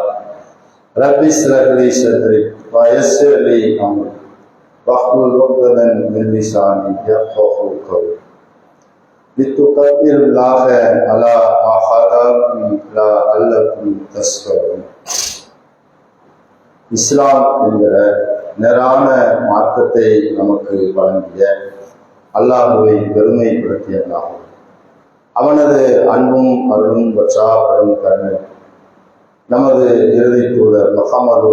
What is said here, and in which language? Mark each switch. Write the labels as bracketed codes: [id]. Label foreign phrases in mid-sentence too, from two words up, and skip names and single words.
[ar] رب اشرح لي صدري ويسر لي أمري واحلل عقدة من لساني يفقهوا قولي. لتكبروا الله على ما هداكم لعلكم تشكرون. [ta] இஸ்லாம் என்கிற நேரான மார்க்கத்தை நமக்கு வழங்கிய அல்லாஹுவை பெருமைப்படுத்தியதாகும். அவனது அன்பும் அருளும் வற்றாப்படும் கருணை நமது இறுதி தூதர் முஹம்மது